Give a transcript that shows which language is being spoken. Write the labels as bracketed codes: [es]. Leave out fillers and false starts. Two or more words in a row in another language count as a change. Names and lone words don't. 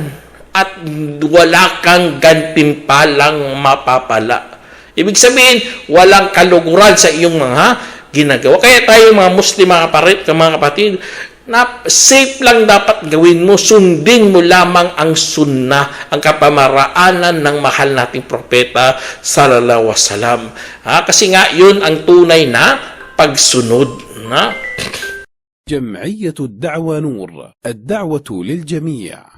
[tl] At wala kang gantimpalang mapapala. Ibig sabihin, walang kaluguran sa iyong mga ginagawa. Kaya tayo mga Muslim, mga kapatid, na safe lang dapat gawin mo, sundin mo lamang ang sunnah, ang kapamaraanan ng mahal nating propeta [ar] صلى الله عليه وسلم. [tl] Kasi nga yun ang tunay na pagsunod. [ar] جمعية الدعوة نور الدعوة للجميع